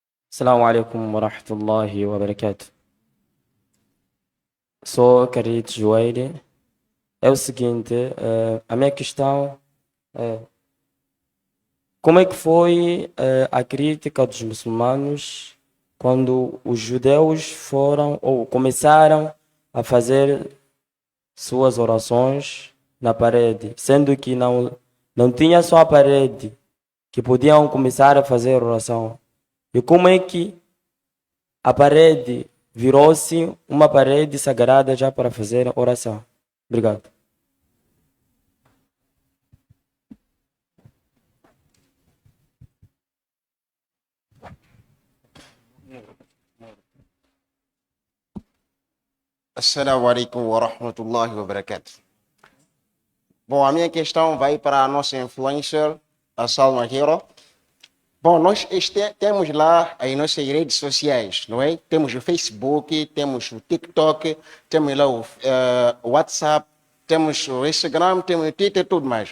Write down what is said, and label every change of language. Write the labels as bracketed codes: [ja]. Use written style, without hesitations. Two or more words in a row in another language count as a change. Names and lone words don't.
[ar] السلام عليكم و رحمة الله و بركاته. [pt] Sou Carit Joeire. É o seguinte, a minha questão é como é que foi a crítica dos muçulmanos quando os judeus foram ou começaram a fazer suas orações na parede, sendo que não tinha só a parede que podiam começar a fazer oração. E como é que a parede virou-se uma parede sagrada já para fazer oração? Obrigado. [ar] السلام عليكم و رحمة الله و بركاته. [pt] Bom, a minha questão vai para a nossa influencer, a Salma Hero. Bom, nós temos lá as nossas redes sociais, não é? Temos o Facebook, temos o TikTok, temos lá o WhatsApp, temos o Instagram, temos o Twitter e tudo mais.